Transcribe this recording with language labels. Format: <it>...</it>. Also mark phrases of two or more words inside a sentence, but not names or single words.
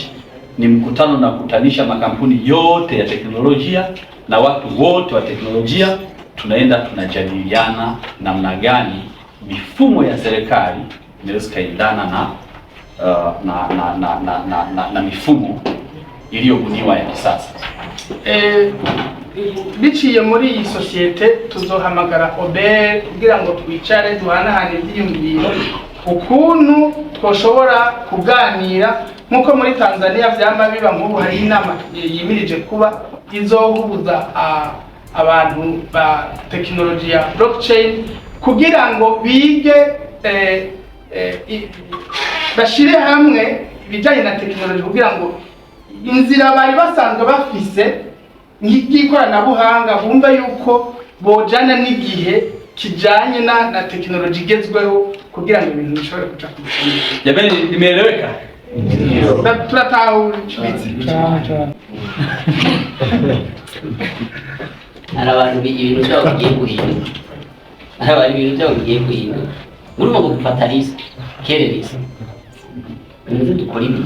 <sw>Ni mkutano na kutanisha makampuni yote ya teknolojia na watu wote wa teknolojia. Tunaenda tunajadiliana namna gani mifumo ya serikali inaweza kaendana na mifumo iliyobuniwa ya kisasa.</sw> <rn>Biciye muri iyi societe tuzohamagara Oberi kugira ngo twicare duhanahane ivyiyumviro ukuntu twoshobora kuganira nkuko muri Tanzania vyama biba nk'ubu hari inama yimirije kuba izohuza abantu ba teknolojia ya blockchain kugira ngo bige bashire hamwe ibijanye na teknoloji kugira ngo inzira bari basanzwe bafise nk'ikoranabuhanga bumva yuko bojana n'igihe kijanye na teknoloji igezweho kugira ngo ibintu bishobore kuja ku murongo.</rn> <sw>Jamani, nimeeleweka?</sw> <rn>Turatahura. Abantu ibintu byabo bigiye guhinduka. Ibintu byabo bigiye guhinduka. Urimo gufata risk, kererisa. Nzi dukora ibintu.</rn>